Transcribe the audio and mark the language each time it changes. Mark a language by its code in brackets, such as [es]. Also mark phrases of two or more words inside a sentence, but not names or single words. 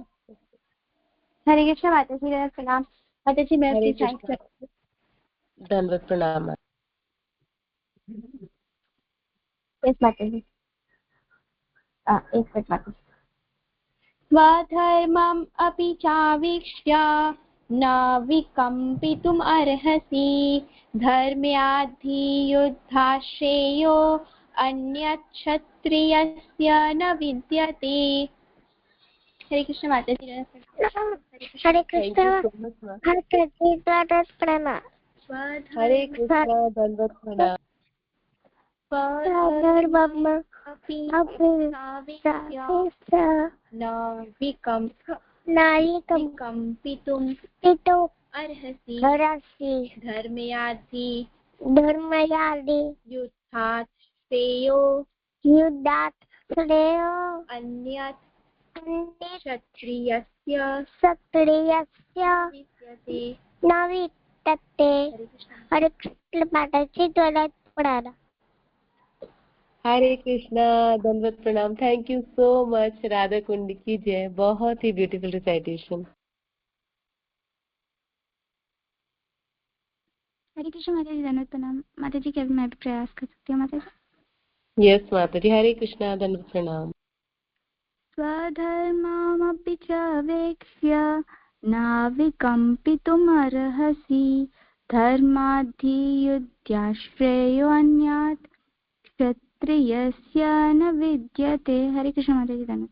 [hi] हरे कृष्णा माता जी, प्रणाम माता जी। मैं अपनी साइड दंडवत प्रणाम। यस माता जी। एक मिनट माता जी। [sa] स्वधर्मम् अपि चावीक्ष्य न विकम्पितुम् अर्हसि धर्म्याधियुद्धाश्रेयो अन्यच्छत्रियस्य न विद्यते। [hi] हरे कृष्ण माता जी। हरे कृष्ण, प्रणाम। हरे कृष्ण, दंडवत प्रणाम। [sa] स्वधर्मम् अपि चावीक्ष्य न विकम्पितुम् अर्हसि धर्म्याधियुद्धात् श्रेयो अन्यत् क्षत्रियस्य विद्यते न विद्यते। [hi] हरे कृष्ण माता जी, द्वारा पढ़ाना। हरे कृष्णा, दंडवत प्रणाम। [en] thank you so much. [hi] राधा कुंड की जय। बहुत ही [en] beautiful recitation. [hi] हरे कृष्ण माता जी, दंडवत प्रणाम। माता जी, क्या मैं भी प्रयास कर सकती हूँ माता जी? यस माता जी। हरे कृष्णा, दंडवत प्रणाम। [sa] स्वधर्ममपि च वेक्ष्य न विकम्पितुमर्हसि धर्माधियुद्धाश्रेयोऽन्यात् क्षत्रियस्य न विद्यते। [hi] हरे कृष्ण माता जी, धन्यवाद।